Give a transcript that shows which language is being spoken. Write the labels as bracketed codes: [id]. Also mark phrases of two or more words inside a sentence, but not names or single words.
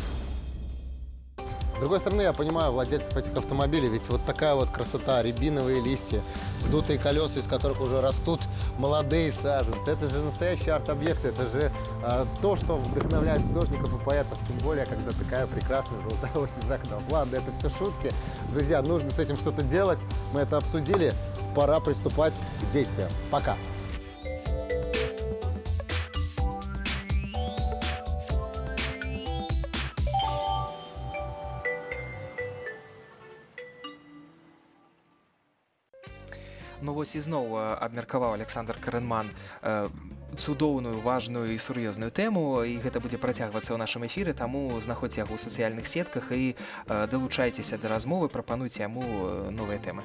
[ru] С другой стороны, я понимаю владельцев этих автомобилей, ведь вот такая вот красота, рябиновые листья, вздутые колеса, из которых уже растут молодые саженцы. Это же настоящий арт-объект, это же то, что вдохновляет художников и поэтов, тем более, когда такая прекрасная желтая осень за окном. Ладно, это все шутки. Друзья, нужно с этим что-то делать. Мы это обсудили. Пора приступать к действиям. Пока. [be] Ну вось ізноў абмеркаваў Александр Карэнман цудоўную, важную і сур'ёзную тэму, і гэта будзе працягвацца ў нашым эфіры, таму знаходзьце яго ў сацыяльных сетках і далучайцеся да размовы, прапануйце яму новыя тэмы.